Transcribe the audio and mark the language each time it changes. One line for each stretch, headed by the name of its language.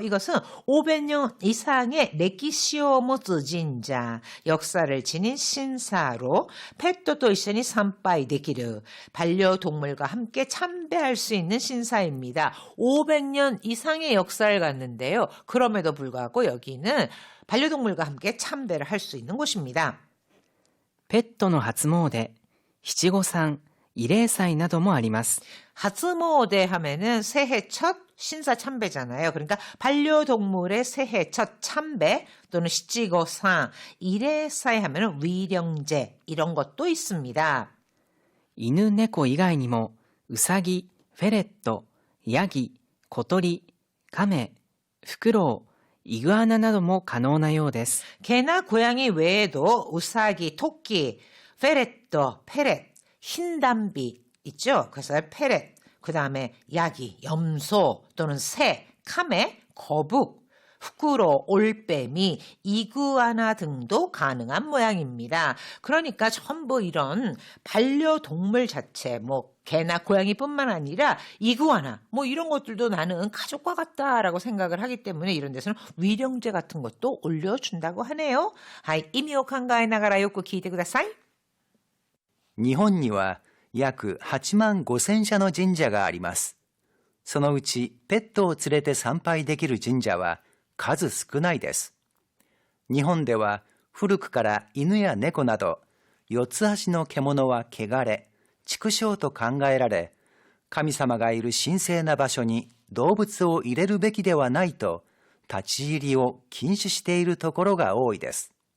Korean: 이것은 500년 이상의
Japanese: 레키시오모츠 진자,
Korean: 역사를 지닌 신사로
Japanese: 펫도도 이션이 산바이 데키르,
Korean: 반려동물과 함께 참배할 수 있는 신사입니다. 500년 이상의 역사를 갖는데요. 그럼에도 불구하고 여기는 반려동물과 함께 참배를 할 수 있는 곳입니다.
Japanese: ペットの初詣、七五三、慰霊祭などもあります。
Korean: 하츠모데 하면은 새해 첫 신사 참배잖아요. 그러니까 반려동물의 새해 첫 참배 또는 시치고상, 이래사이 하면은 위령제 이런 것도 있습니다.
Japanese: 犬猫以外にもウサギ、フェレット、ヤギ、小鳥、カメ、フクロウ、イグアナなども可能なようです。
Korean: 개나 고양이 외에도 우사기, 토끼, 페레토, 페렛, 흰담비 있죠. 그래서 페렛, 그 다음에 야기, 염소 또는 새, 카메, 거북, 후쿠로, 올빼미, 이구아나 등도 가능한 모양입니다. 그러니까 전부 이런 반려동물 자체, 뭐 개나 고양이뿐만 아니라 이구아나, 뭐 이런 것들도 나는 가족과 같다라고 생각을 하기 때문에 이런 데서는 위령제 같은 것도 올려준다고 하네요.
Japanese: 하이, 이미오 칸가에 나가라 요코 키이테 쿠다사이. 日本には約8万5千社の神社があります。そのうちペットを連れて参拝できる神社は数少ないです。日本では古くから犬や猫など四つ足の獣は汚れ、畜生と考えられ、神様がいる神聖な場所に動物を入れるべきではないと、立ち入りを禁止しているところが多いです。